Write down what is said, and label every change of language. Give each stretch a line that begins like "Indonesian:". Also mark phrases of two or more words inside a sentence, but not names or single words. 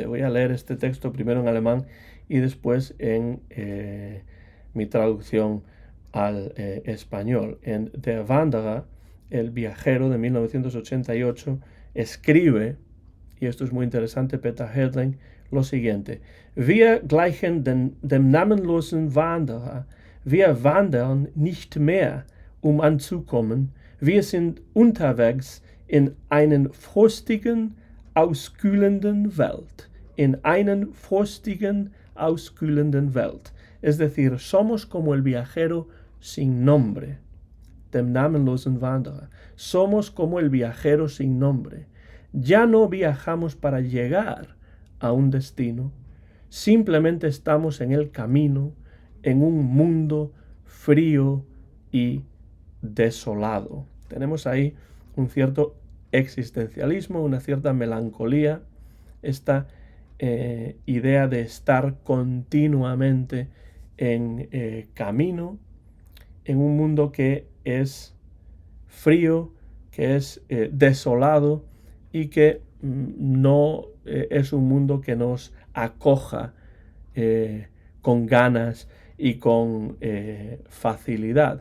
Spanish: Voy a leer este texto primero en alemán y después en mi traducción al español. En Der Wanderer, el viajero, de 1988, escribe, y esto es muy interesante, Peter Hartling, lo siguiente:
German: Wir gleichen dem namenlosen Wanderer. Wir wandern nicht mehr, um anzukommen. Wir sind unterwegs in einen frostigen, auskühlenden Welt. In einen frostigen, auskühlenden Welt.
Spanish: Es decir, somos como el viajero sin nombre.
German: Dem namenlosen Wanderer.
Spanish: Somos como el viajero sin nombre. Ya no viajamos para llegar a un destino. Simplemente estamos en el camino, en un mundo frío y desolado. Tenemos ahí un cierto existencialismo, una cierta melancolía, esta idea de estar continuamente en camino, en un mundo que es frío, que es desolado y que no es un mundo que nos acoja con ganas y con facilidad.